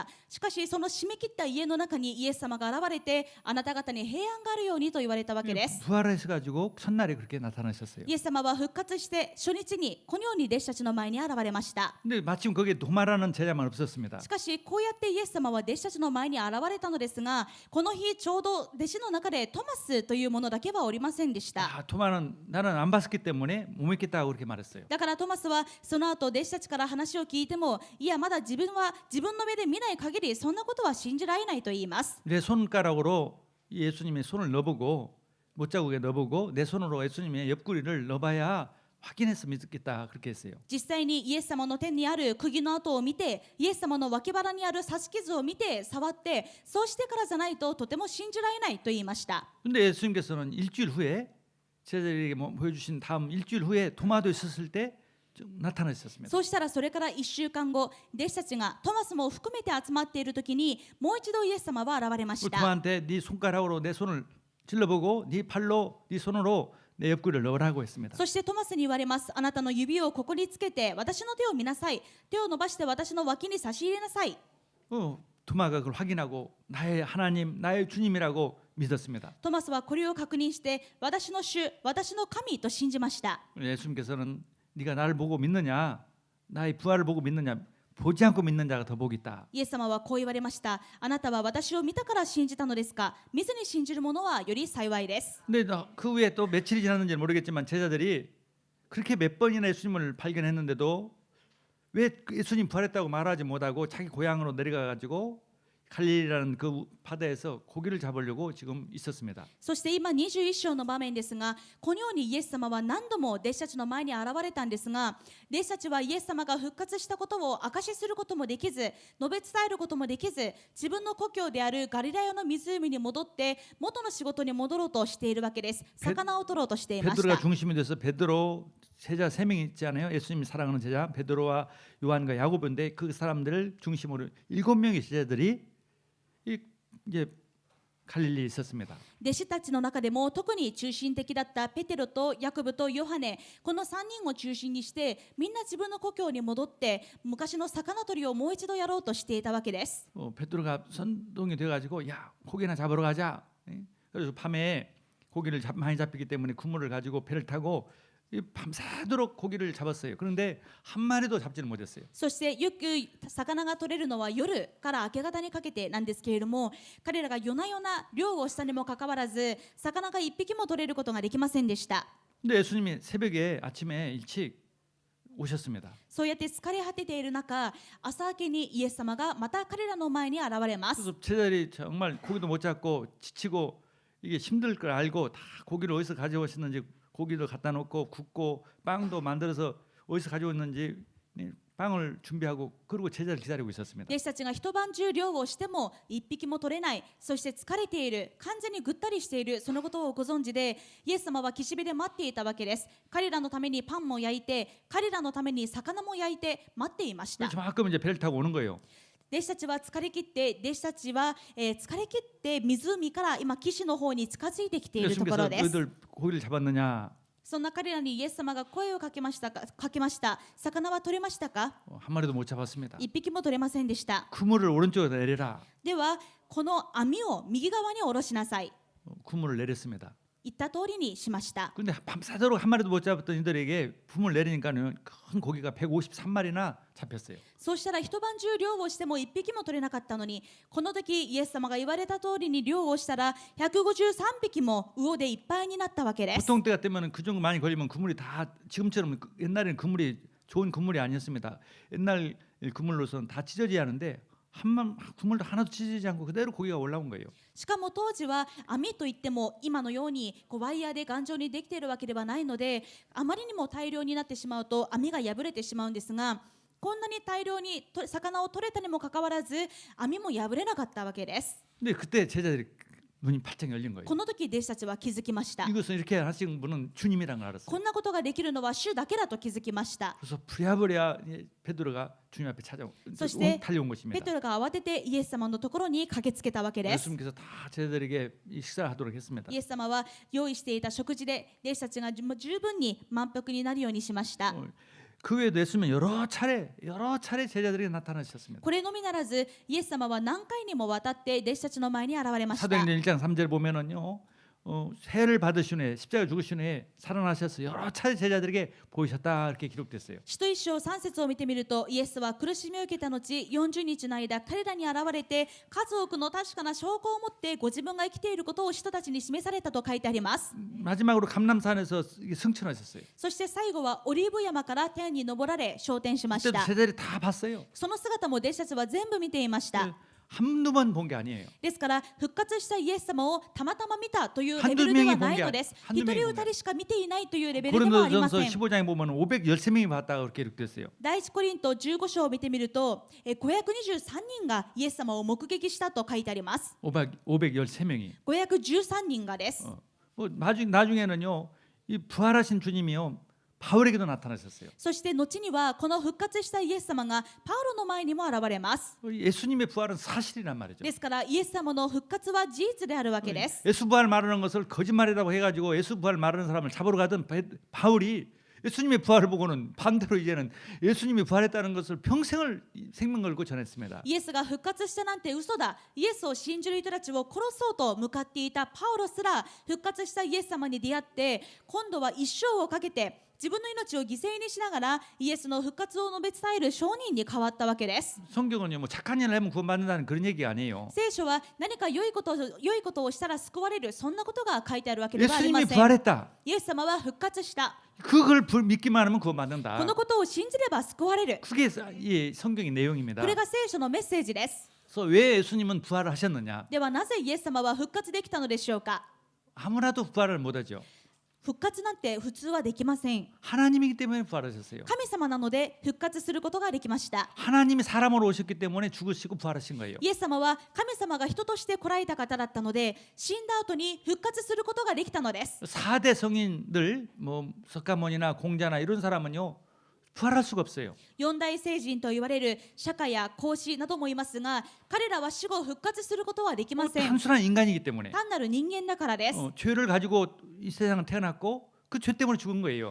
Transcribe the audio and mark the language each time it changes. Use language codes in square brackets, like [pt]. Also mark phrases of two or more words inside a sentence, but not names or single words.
[ja] しかしその閉め切った家の中にイエス様が現れて、あなた方に平安があるようにと言われたわけです。 [ko] 부활하셔가지고 첫날에 그렇게 나타나셨어요. [ja] イエス様は復活して初日にこのように弟子たちの前に現れました。 [ko] 근데 마침 거기에 도마라는 제자만 없었습니다. [ja] しかしこうやってイエス様は弟子たちの前に現れたのですが、この日ちょうど弟子の中でトマスというものだけはおりませんでした。 [ko] 도마는 나는 안 봤기 때문에 못 믿겠다고 그렇게 말했어요. [ja] だからトマスはその後弟子たちから話を聞いても、いやまだ自分は自分の目で見ない限りそんなことは信じられないと言います。 [ko] 내 손가락으로 예수님의 손을 넣어보고 못자국에 넣어보고 내 손으로 예수님의 옆구리를 넣어봐야 확인해서 믿겠다 그렇게 했어요. [ja] 実際にイエス様の手にある釘の跡を見て、イエス様の脇腹にある刺し傷を見て触って、そうしてからじゃないととても信じられないと言いました。 [ko] 근데 예수님께서는 일주일 후에 제자들에게 보여주신 다음 일주일 후에 도마도 있었을 때 나타나셨습니다. [ja] そうしたらそれから1週間後、弟子たちがトマスも含めて集まっている時にもう一度イエス様は現れました。 [ko] 도마한테 네 손가락으로 내 손을 찔러보고 네 팔로 네 손으로 내 옆구리를 넣으라고 했습니다. [ja] そしてトマスに言われます。あなたの指をここにつけて私の手を見なさい。手を伸ばして私の脇に差し入れなさい。 [ko] 도마가 그걸 확인하고 나의 하나님, 나의 주님이라고 믿었습니다. [ja] トマスはこれを確認して私の主、私の神と信じました。 [ko] 예수님께서는 네가 나를 보고 믿느냐, 나의 부활을 보고 믿느냐, 보지 않고 믿는 자가 더 복이 있다. [ja] イエス様はこう言われました。あなたは私を見たから信じたのですか。見ずに信じる者はより幸いです。 [ko] 근데 그 후에 또 며칠이 지났는지는 모르겠지만 제자들이 그렇게 몇 번이나 예수님을 발견했는데도 왜 예수님 부활했다고 말하지 못하고 자기 고향으로 내려가가지고 갈릴리라는 그 바다에서 고기를 잡으려고 지금 있었습니다. [ja] そして今21章の場面ですが、このようにイエス様は何度も弟子たちの前に現れたんですが、弟子たちはイエス様が復活したことを証しすることもできず、述べ伝えることもできず、自分の故郷であるガリラヤの湖に戻って元の仕事に戻ろうとしているわけです。魚を取ろうとしていまし [ko] 베드로가 [ja] た。 [ko] 중심이 돼서 베드로 제자 3명 있지 않아요? 예수님이 사랑하는 제자 베드로와 요한과 야고보인데 그 사람들을 중심으로 7명의 제자들이 이제 갈릴리에 있었습니다. [ja] 弟子たちの中でも特に中心的だったペテロとヤコブとヨハネ、この3人を中心にしてみんな自分の故郷に戻って昔の魚取りをもう一度やろうとしていたわけです。 [ko] 베드로가 선동이 돼가지고 야 고기나 잡으러 가자. 그래서 밤에 고기를 많이 잡히기 때문에 그물을 가지고 배를 타고 밤새도록 고기를 잡았어요. 그런데 한 마리도 잡지는 못했어요. [ja] そしてよく魚が取れるのは夜から明け方にかけてなんですけれども、彼らが夜な夜な漁をしたにもかかわらず魚が1匹も取れることができませんでした。 [ko] 근데 예수님이 새벽에 아침에 일찍 오셨습니다. [ja] そうやって疲れ果てている中、朝明けにイエス様がまた彼らの前に現れます。 [ko] 그래서 제자들이 정말 고기도 못 잡고 지치고 이게 힘들 걸 알고 다 고기를 어디서 가져오셨는지 고기를 갖다 놓고 굽고 빵도 만들어서 어디서 가져왔는지 빵을 준비하고 그리고 제자를 기다리고 있었습니다. [ja] 弟子たちが一晩中漁をしても一匹も取れない、そして疲れている、完全にぐったりしている、そのことをご存知でイエス様は岸辺で待っていたわけです。彼らのためにパンも焼いて、彼らのために魚も焼いて待っていました。 [ko] 그만큼 이제 배를 타고 오는 거예요. [ja] 弟子たちは疲れ切って湖から今岸の方に近づいてきているところ [ko] 예수님께서 [ja] です。 [ko] 너희들 고기를 잡았느냐? [ja] そんな彼らにイエス様が声をかけました。魚は取れましたか？ [ko] 한 마리도 못 잡았습니다. [ja] 一匹も取れませんでした。 [ko] 그물을 오른쪽에 내려라. [ja] ではこの網を右側に下ろしなさい。 [ko] 그물을 내렸습니다. [ja] 言った通りにしました。 [ko] 근데 밤새도록 한 마리도 못 잡았던 이들에게 그물 내리니까는 큰 고기가 153마리나 잡혔어요. [ja] そうしたら一晩中漁をしても一匹も取れなかったのに、この時イエス様が言われた通りに漁をしたら153匹も魚でいっぱいになったわけです。 [ko] 보통 때 같으면 그 정도 많이 걸리면 그물이 다 지금처럼 옛날에는 그물이 좋은 그물이 아니었습니다. 옛날 그물로서는 다 찢어져야 하는데 그물도 하나도 찢어지지 않고 그대로 고기가 올라온 거예요. [ja] しかも当時は網といっても今のようにワイヤーで頑丈にできているわけではないので、あまりにも大量になってしまうと網が破れてしまうんですが、こんなに大量に魚を取れたにもかかわらず網も破れなかったわけです。 [ko] 근데 그때 제자들이 눈이 팔짝 열린 거예요. [ja] この時弟子たちは気づきました。 [ko] 이것은 이렇게 하신 분은 주님이라는 걸 [ja] こ [ko] 알았어요. [ja] んなことができるのは主だけだと気づきました。 [ko] 그래서 부랴부랴 베드로가 주님 앞에 소시대 달려온 [ja] ペ [ko] 것입니다. [ja] テロが慌ててイエス様のところに駆けつけたわけです。 [ko] 예수님께서 다 제자들에게 이 식사를 하도록 했습니다. [ja] イエス様は用意していた食事で弟子たちが十分に満腹になるようにしました。 [ko] 그 외에도 예수님은 여러 차례 제자들에게 나타나셨습니다. [ja] これのみならずイエス様は何回にもわたって弟子たちの前に現れました。 [ko] 사도행전 1장 3절 보면은요. 세를 받으신 후에 십자가 죽으신 후에 살아나셔서 여러 차례 제자들에게 보이셨다 이렇게 기록됐어요. [ja] 使徒一章3節を見てみるとイエスは苦しみを受けた後40日の間彼らに現れて数多くの確かな証拠を持ってご自分が生きていることを人たちに示されたと書いてあります。 [ko] 마지막으로 감람산에서 승천하셨어요. [ja] そして最後はオリーブ山から天に昇られ昇天しまし [ko] 그때도 [ja] た。 [ko] 제자들이 다 봤어요. [ja] その姿も弟子たちは全部見ていました。 [ko] 한두 번 본 게 아니에요. [ja] ですから復活したイエス様をたまたま見たというレベルではないのです。一人二人しか見ていないというレベルではありま [ko] 고린도전서 [ja] せん。 [ko] 15장에 보면 513명이 봤다고 그렇게 기록됐어요. [ja] 第一コリント15章を見てみると523人がイエス様を目撃したと書いてあります。 [ko] 513명이. [ja] 513人がです。 [ko] 나중에는요. 이 부활하신 주님이요. 바울에게도 나타나셨어요. [ja] そして後にはこの復活したイエス様がパウロの前にも現れます。 [ko] 예수님의 부활은 사실이란 말이죠. [ja] ですからイエス様の復活は事実であるわけです。 [ko] 예수 부활 말하는 것을 거짓말이라고 해가지고 예수 부활 말하는 사람을 잡으러 가던 바울이 예수님의 부활을 보고는 반대로 이제는 예수님이 부활했다는 것을 평생을 생명 걸고 전했습니다. [ja] イエスが復活したなんて嘘だ。イエスを信じる人たちを殺そうと向かっていたパウロすら復活したイエス様に出会って今度は一生をかけて自分の命を犠牲にしながらイエスの復活を述べ伝える証人に変わったわけです。 [ko] 성경은요, 뭐 착한 일을 하면 구원받는다는 그런 얘기가 아니에요. [ja] 聖書は何か良いことをしたら救われるそんなことが書いてあるわけではありま [ko] 예수님이 [ja] せん。 [ko] 부활했다. [ja] イエス様は復活した。 [ko] 그걸 믿기만 하면 [ja] こ [ko] 구원받는다. [ja] のことを信じれば救われる。 [ko] 그게 이 성경의 내용입니다. [ja] これが聖書のメッセージです。 [ko] 그래서 왜 예수님은 부활을 하셨느냐? [ja] ではなぜイエス様は復活できたのでしょうか。 [ko] 아무나도 부활을 못하죠. [ja] 復活なんて普通はできません。 [ko] 하나님이기 때문에 부활하셨어요. [ja] 神様なので復活することができました。 [ko] 하나님이 사람으로 오셨기 때문에 죽으시고 부활하신 거예요. [ja] イエス様は神様が人として来られた方だったので死んだ後に復活することができたのです。 [ko] 4대 성인들 뭐 석가모니나 공자나 이런 사람은요 부활할 수가 없어요. [ja] 四大聖人と言われる釈迦や孔子などもいますが彼らは死後復活することはできません。 [ko] 단순한 인간이기 때문에 [ja] 単なる人間だからです。 [ko] 죄를 가지고 이 세상에 태어났고 그 죄 때문에 죽은 거예요.